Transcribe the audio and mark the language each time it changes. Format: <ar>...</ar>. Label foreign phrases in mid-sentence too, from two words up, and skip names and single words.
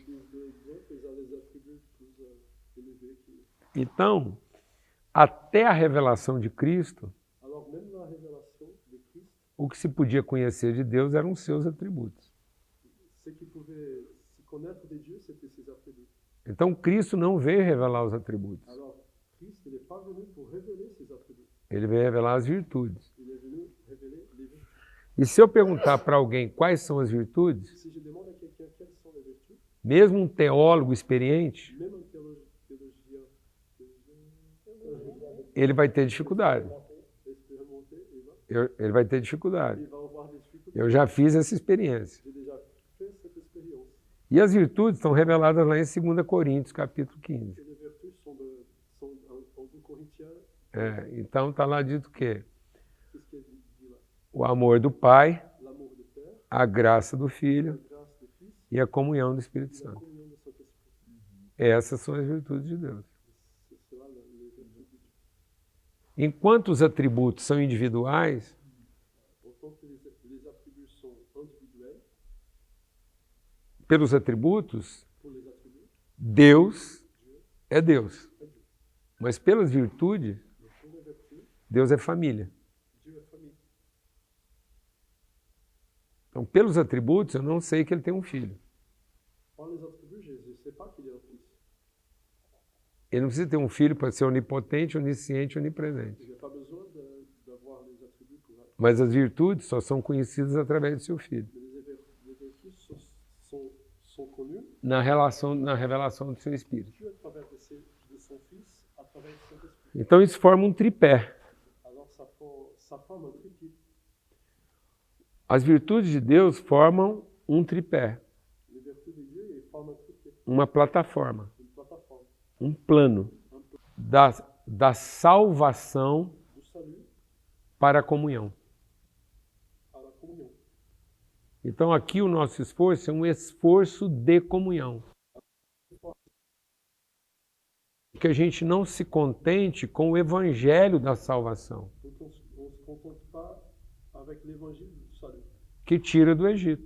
<fr>L'église de l'autre, ils ont des attributs plus élevés que.</fr> <pt>Então, até a revelação de Cristo,</pt> <fr>Alors même la révélation de Christ,</fr> <pt>o que se podia conhecer de Deus eram os seus atributos.</pt> <fr>ce qui pouvait se connaître de Dieu, c'était ses attributs.</fr> <pt>Então, Cristo não veio revelar os atributos.</pt> <fr>Alors, Christ, il n'est pas venu pour révéler ses attributs.</fr> <pt>Ele veio revelar as virtudes.</pt> <fr>Il est venu révéler les vertus.</fr> <pt>E se eu perguntar para alguém quais são as virtudes,</pt> <fr>Si je demande à quelqu'un quelles sont les vertus,</fr> <pt>mesmo um teólogo experiente,</pt> <fr>même un théologien</fr> <pt>ele vai ter dificuldade.</pt> <fr>expérimenté, il</fr> <pt>Ele vai ter dificuldade.</pt> <fr>va avoir des difficultés.</fr> <pt>Eu já fiz essa experiência.</pt> <fr>J'ai déjà fait cette expérience.</fr> <pt>E as virtudes estão reveladas lá em 2 Coríntios, capítulo 15.</pt> <fr>Et les vertus sont en 2 Corinthiens.</fr> <pt>Então está lá dito o quê?</pt> <fr>Qu'est-ce qu'il dit là?</fr> <pt>O amor do Pai,</pt> <fr>L'amour du Père,</fr> <pt>a graça do</pt> <fr>la</fr> <pt>Filho</pt> <fr>grâce du Fils,</fr> <pt>e a comunhão do Espírito</pt> <fr>et la</fr> <pt>Santo.</pt> <fr>communion du Saint-Esprit.</fr> <pt>Essas são as virtudes de Deus.</pt> <fr>C'est cela les vertus de Dieu.</fr> <pt>Enquanto os atributos são individuais,</pt> <fr>Autant que les attributs sont individuels,</fr> <pt>pelos atributos,</pt> <fr>pour les attributs,</fr> <pt>Deus é Deus. Mas pelas virtudes,</pt> <fr>mais pour les vertus,</fr> <pt>Deus é família.</pt> <fr>Dieu est famille.</fr> <pt>Então, pelos atributos, eu não sei que ele tem um filho.</pt> <fr>Par les attributs, je ne sais pas qu'il y a un Fils.</fr> <pt>Ele não precisa ter um filho para ser onipotente, onisciente, onipresente.</pt> <fr>Il n'y a pas besoin d'avoir les attributs pour être.</fr> <pt>Mas as virtudes só são conhecidas através do seu filho,</pt> <fr>Mais les vertus sont connues</fr> <pt>na revelação do seu espírito.</pt> <fr>Dieu à travers de son Fils, à travers du Saint-Esprit.</fr> <pt>Então isso forma um tripé.</pt> <fr>Alors ça forme un triptyque.</fr> <pt>As virtudes de Deus formam um tripé,</pt> <fr>Les vertus de Dieu, ils forment un triptyque,</fr> <pt>uma plataforma,</pt> <fr>une plateforme.</fr> <pt>um plano da salvação</pt> <fr>Du salut</fr> <pt>para a comunhão.</pt> <fr>à la communion.</fr> <pt>Então aqui o nosso esforço é um esforço de comunhão. Que a gente não se contente com o evangelho da salvação,</pt> <fr>Donc on ne se contente pas avec l'évangile du salut,</fr> <pt>que tira do Egito,</pt>